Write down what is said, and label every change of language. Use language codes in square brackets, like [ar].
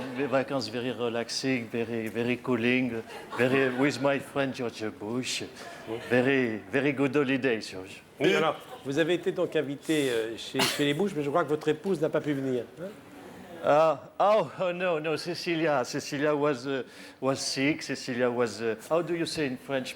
[en] Vacances very relaxing, very cooling, very with my friend George Bush. Very good holidays, George. [fr] Oui, alors, vous avez été donc invité chez les Bush, mais je crois que votre épouse n'a pas pu venir. Hein? [en] Oh no, Cecilia was sick. Cecilia was how do you say in French?